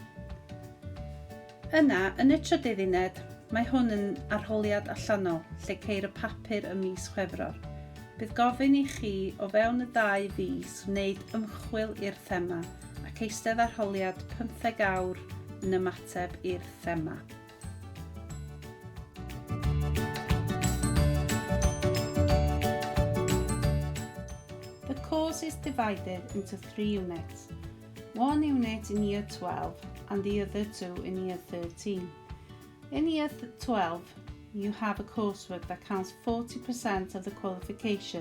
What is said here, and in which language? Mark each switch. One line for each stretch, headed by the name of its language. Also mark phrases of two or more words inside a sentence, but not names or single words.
Welsh: Yna, yn y trydydd uned, mae hwn yn arholiad allanol lle ceir y papur ym mis Chwefror. Bydd gofyn I chi o fewn y 2 fis wneud ymchwil i'r thema ac eistedd arholiad 15 awr yn ymateb i'r thema.
English: The course is divided into 3 units. 1 unit in Year 12 and the other 2 in Year 13. In Year 12, you have a coursework that counts 40% of the qualification.